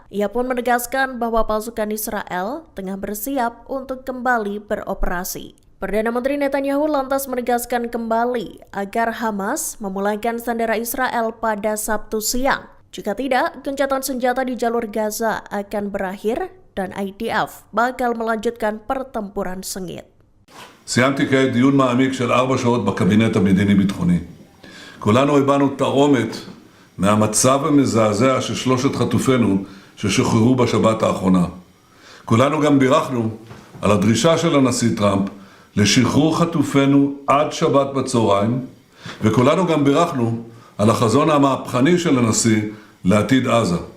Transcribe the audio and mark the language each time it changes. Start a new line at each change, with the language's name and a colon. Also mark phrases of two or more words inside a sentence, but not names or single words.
Indonesian: Ia pun menegaskan bahwa pasukan Israel tengah bersiap untuk kembali beroperasi. Perdana Menteri Netanyahu lantas menegaskan kembali agar Hamas memulangkan sandera Israel pada Sabtu siang. Jika tidak, gencatan senjata di jalur Gaza akan berakhir dan IDF bakal melanjutkan pertempuran sengit.
Hebrew: סיימתי כעת דיון מעמיק של 4 שעות בקבינט המדיני-ביטחוני. כולנו הבנו תרעומת מהמצב המזעזע של 3 חטופינו ששוחררו בשבת האחרונה. כולנו גם בירכנו על הדרישה של הנשיא טראמפ לשחרור חטופינו עד שבת בצהריים, וכולנו גם בירכנו על החזון המהפכני של הנשיא לעתיד עזה.